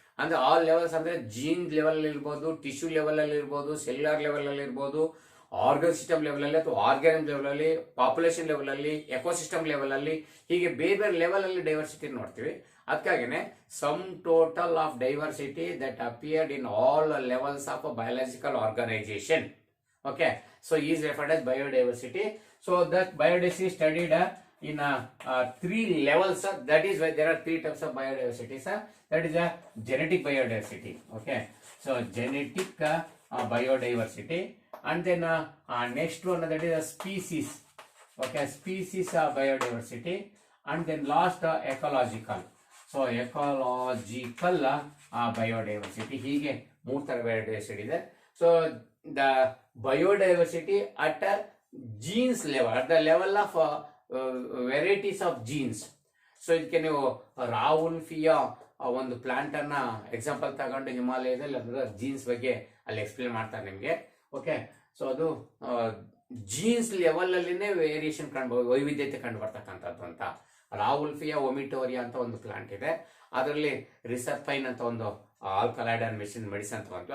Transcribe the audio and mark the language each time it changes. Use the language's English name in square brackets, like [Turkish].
[Kannada] ಅಂದ್ರೆ all levels ಅಂದ್ರೆ gene level ಅಲ್ಲಿ ಇರ್ಬೋದು, ಟಿಶ್ಯೂ ಲೆವೆಲ್ ಅಲ್ಲಿ ಇರ್ಬೋದು, ಸೆಲ್ಯುಲರ್ ಲೆವೆಲ್ ಅಲ್ಲಿ ಇರ್ಬೋದು, ಆರ್ಗನ್ ಸಿಸ್ಟಮ್ ಲೆವೆಲ್ ಅಲ್ಲಿ ಅಥವಾ ಆರ್ಗ್ಯಾನಿಕ್ ಲೆವೆಲ್ ಅಲ್ಲಿ, ಪಾಪ್ಯುಲೇಷನ್ ಲೆವೆಲ್ ಅಲ್ಲಿ, ಎಕೋಸಿಸ್ಟಮ್ ಲೆವೆಲ್ ಅಲ್ಲಿ, ಹೀಗೆ ಬೇರೆ ಬೇರೆ ಲೆವೆಲ್ ಅಲ್ಲಿ ಡೈವರ್ಸಿಟಿ ನೋಡ್ತೀವಿ. [English] ಅದಕ್ಕಾಗಿನೇ sum total of diversity that appeared in all levels of biological organisation. Okay, so is referred as biodiversity. So that biodiversity studied in 3 levels. That is why there are 3 types of biodiversity. That is a genetic biodiversity. Okay, so genetic biodiversity, and then next one that is a species. Okay, species biodiversity, and then last ecological. So ecological biodiversity. [Kannada] ಹೀಗೆ 3 ತರ biodiversity ಇದೆ. [English] So the biodiversity at a genes level, at the level of varieties of genes. [Kannada] So ಇದಕ್ಕೆ ನೀವು ರಾಹುಲ್ಫಿಯ ಒಂದು plant ಅನ್ನ example ತಗೊಂಡು ಹಿಮಾಲಯದಲ್ಲಿ ಅದರ jeans ಬಗ್ಗೆ ಅಲ್ಲಿ ಎಕ್ಸ್ಪ್ಲೇನ್ ಮಾಡ್ತಾರೆ ನಿಮಗೆ. ಓಕೆ, ಸೊ ಅದು ಜೀನ್ಸ್ ಲೆವೆಲ್ ಅಲ್ಲಿನೇ ವೇರಿಯೇಷನ್ ಕಾಣ್ಬೋದು, ವೈವಿಧ್ಯತೆ ಕಂಡು ಬರ್ತಕ್ಕಂಥದ್ದು ಅಂತ. ರಾಹುಲ್ಫಿಯಾ ಒಮಿಟೋರಿಯಾ ಅಂತ ಒಂದು ಪ್ಲಾಂಟ್ ಇದೆ, ಅದರಲ್ಲಿ ರಿಸರ್ಪೈನ್ ಅಂತ ಒಂದು ಆಲ್ಕಲೈಡ್ ಅಂಡ್ ಮೆಡಿಸಿನ್ ಅಂತ ಬಂತು.